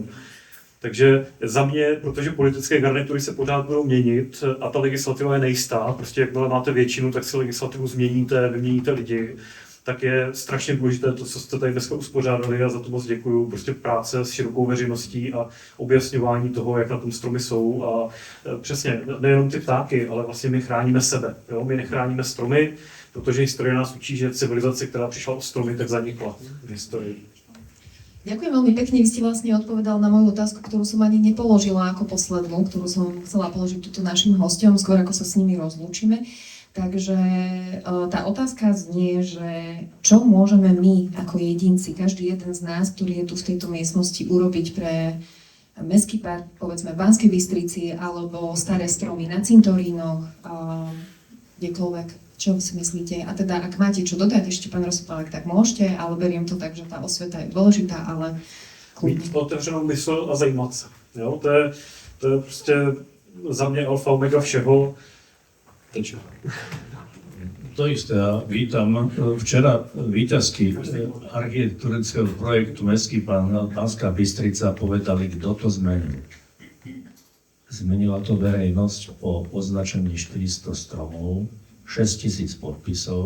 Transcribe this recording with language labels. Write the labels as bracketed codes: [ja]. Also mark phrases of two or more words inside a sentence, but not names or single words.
[cs] Takže za mě, protože politické garnitury se pořád budou měnit a ta legislativa je nejistá, prostě jakmile máte většinu, tak si legislativu změníte, vyměníte lidi, tak je strašně důležité to, co jste tady dneska uspořádali a za to moc děkuju. Prostě práce s širokou veřejností a objasňování toho, jak na tom stromy jsou a přesně, nejenom ty ptáky, ale vlastně my chráníme sebe. Jo? My nechráníme stromy, protože historie nás učí, že civilizace, která přišla o stromy, tak zanikla v historii. [sk] Ďakujem veľmi pekne, vy ste vlastne odpovedal na moju otázku, ktorú som ani nepoložila ako poslednú, ktorú som chcela položiť túto našim hosťom, skôr ako sa s nimi rozlúčime. Takže tá otázka znie, že čo môžeme my ako jedinci, každý jeden z nás, ktorý je tu v tejto miestnosti, urobiť pre mestský park, povedzme v Banskej Bystrici, alebo staré stromy na cintorínoch, kdekoľvek. Čo si myslíte? A teda, ak máte čo dodať ešte, pán Rosipalek, tak môžete, ale beriem to tak, že tá osveta je dôležitá, [cs] ale mít otevřenou mysl a zajímat se. Jo? To je prostě za mě alfa omega všeho. [sk] To isté, ja vítam. Včera víťazky architektonického projektu Mestský Banská Bystrica povedali, kto to zmenil. Zmenila to verejnosť po označení 400 stromov, 6 000 podpisov.